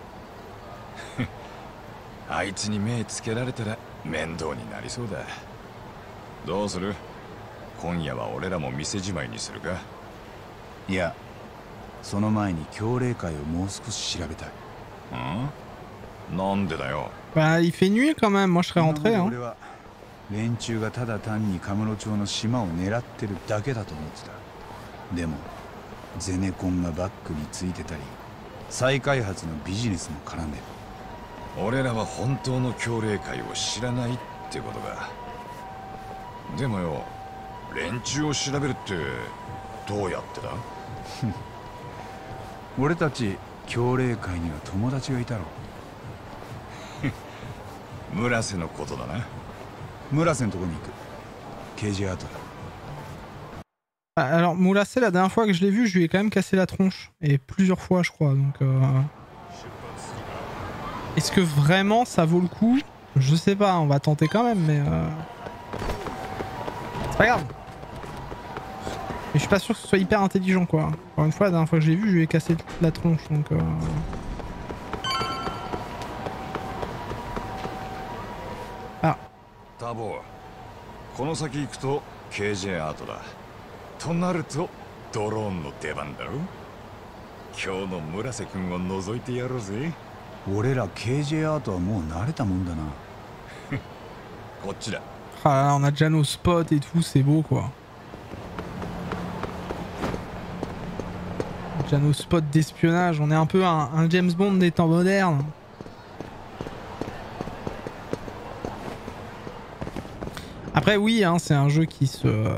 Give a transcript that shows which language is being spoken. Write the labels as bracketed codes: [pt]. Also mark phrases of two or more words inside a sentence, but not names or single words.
[ja] あいつに目つけられたら面倒になりそうだ。どうする？今夜は俺らも店じまいにするか？いや、その前に協励会をもう少し調べたい。なんでだよ。 [fr] Bah, il fait nuit quand même, moi je serais rentré. Hein. [ja] 俺は連中がただ単にカムロ町の島を狙ってるだけだと思ってた。でもゼネコンがバックについてたり、再開発のビジネスも絡んでる。俺らは本当の協励会を知らないってことか。でもよ、連中を調べるってどうやってだ？俺たち協励会には友達がいたろ。村瀬のことだな。村瀬のとこに行く。KJアートだ。 [fr] Alors, Moulassé, la dernière fois que je l'ai vu, je lui ai quand même cassé la tronche. Et plusieurs fois, je crois. Donc, est-ce que vraiment ça vaut le coup? Je sais pas, on va tenter quand même, mais... C'est pas grave. Mais je suis pas sûr que ce soit hyper intelligent, quoi. Encore une fois, la dernière fois que je l'ai vu, je lui ai cassé la tronche, donc... Ah. [ja] タボ、この先行くと KJ アートだ。となるとドローンの出番だろ。今日の村瀬君を覗いてやろうぜ。俺ら KJ アートはもう慣れたもんだな。こっちだ。 [fr] Ah là là, on a déjà nos spots et tout, c'est beau, quoi. Déjà nos spots d'espionnage, on est un peu un James Bond des temps modernes. Après oui, hein, c'est un jeu qui se...